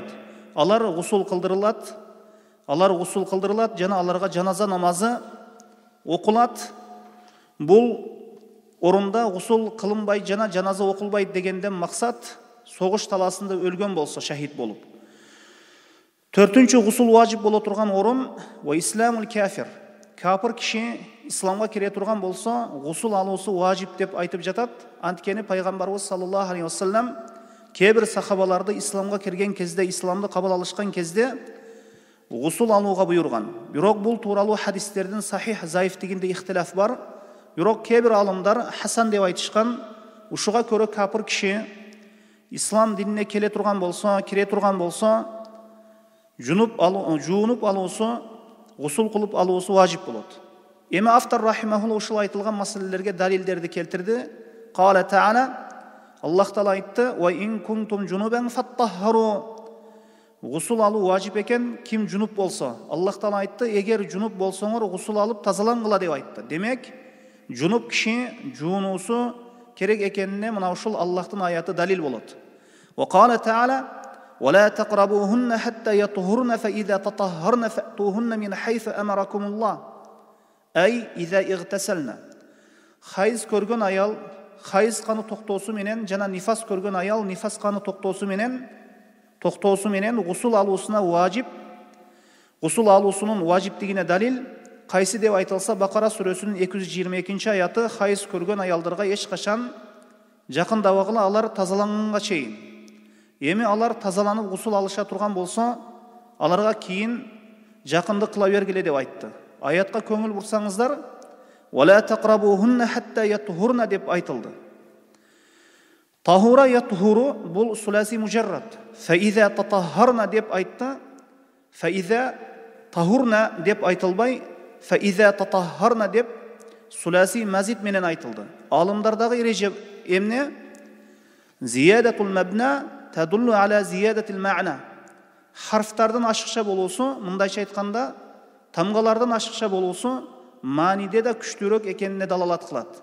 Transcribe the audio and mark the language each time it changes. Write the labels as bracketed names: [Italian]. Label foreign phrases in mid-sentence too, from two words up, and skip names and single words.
[Kyrgyz] Алар гусул кылдырылат, жана аларга жаназа намазы окулат. Бул орунда гусул кылынбайт жана жаназа окулбайт дегенден максат согуш талаасында өлгөн болсо шахид болуп. Төртүнчү гусул важип боло турган орун [Arabic] وإسلام الكافر. [Kyrgyz] Капыр киши исламга кире турган болсо гусул алуусу важип деп айтып жатат. Анткени пайгамбарыбыз [Arabic] صلى الله عليه وسلم [Kyrgyz] кээ-бир сахабаларды исламга кирген кезде, исламды кабыл алышкан кезде гусул алууга буйрган. Бирок бул тууралуу хадистердин сахих, заифтигинде ихтилаф бар. Бирок кээ-бир алымдар хасан деп айтышкан. Ушуга көрө капыр киши ислам динине кире турган болсо, жуунуп алуусу, гусул кылып алуусу важип болот. Эми автор рахимахулла ушул айтылган маселелерге далилдерди келтирди. [Arabic] قال تعالى, [Kyrgyz] Аллах таала айтты: [Arabic] "وإن كنتم جنبا فاطهروا." [Kyrgyz] Гусул алуу важип экен, ким жунуп болсо. Аллах таала айтты: "Эгер жунуп болсоңор, гусул алып тазалангыла" деп айтты. Демек, жунуп киши жуунуусу керек экенине мына ушул Аллахтын аяты далил болот. [Arabic] وقال تعالى ولا تقربوهن حتى يطهرن فإذا تطهرن فأتوهن من حيث أمركم الله." أي إذا اغتسلن. [Kyrgyz] Хайыз көргөн аял хайыз каны токтоосу менен жана нифас көргөн аял нифас каны токтоосу менен гусул алуусуна важип. Гусул алуусунун важиптигине далил кайсы деп айтылса, Бакара сүрөсүнүн 222 аяты хайыз көргөн аялдарга эч качан жакындабагыла, алар тазаланганга чейин. Эми алар тазаланып гусул алыша турган болсо, аларга кийин жакындык кыла бергиле деп айтты. Аятка көңүл бурсаңыздар, [Arabic] "ولا تقربوهن حتى يطهرن" [Kyrgyz] деп айтылды. [Arabic] طهر يطهر бул ثلاثي مجرد. فإذا تطهرن [Kyrgyz] деп айтты. [Arabic] فإذا طهرن [Kyrgyz] деп айтылбай, [Arabic] فإذا تطهرن деп ثلاثي مزيد [Kyrgyz] менен айтылды. Алымдардагы эреже эмне? [Arabic] زيادة المبنى تدل على زيادة المعنى. [Kyrgyz] Харфтардын ашыкча болуусу, мындайча айтканда, тамгалардын ашыкча болуусу мааниде да күчтүүрөөк экенине далалат кылат.